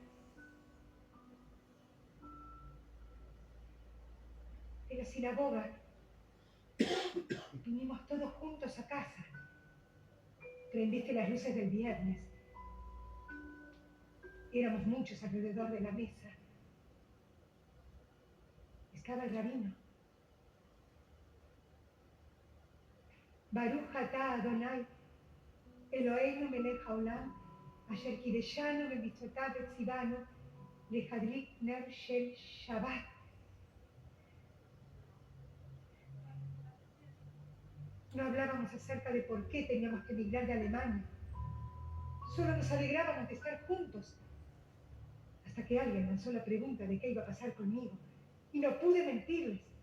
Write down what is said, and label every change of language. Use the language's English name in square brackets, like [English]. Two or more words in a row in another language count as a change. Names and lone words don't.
[Spanish] En la sinagoga vinimos todos juntos a casa. Prendiste las luces del viernes. Éramos muchos alrededor de la mesa. Estaba el rabino. [Hebrew] ברוך אתה אדוני, אלוהינו מלך העולם, אשר קדשנו במצוותיו וצוונו, להדליק נר של שבת. [Spanish] No hablábamos acerca de por qué teníamos que emigrar de Alemania. Solo nos alegrábamos de estar juntos. Hasta que alguien lanzó la pregunta de qué iba a pasar conmigo. Y no pude mentirles.